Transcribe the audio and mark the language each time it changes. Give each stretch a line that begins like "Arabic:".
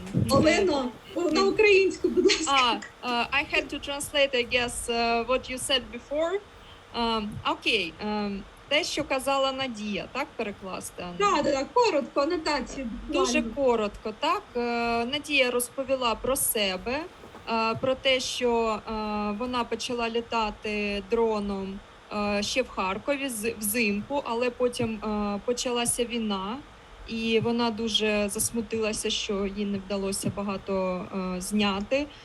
Ukrainian: Олено, на українську, будь ласка.
English: I had to translate, I guess, what you said before.
Ukrainian: Окей, те, що казала Надія, так перекласти? Так, коротко, анотацію. Дуже коротко, так. Надія розповіла про себе, про те, що вона почала літати дроном ще в Харкові взимку, але потім почалася війна, і вона дуже засмутилася, що їй не вдалося багато зняти.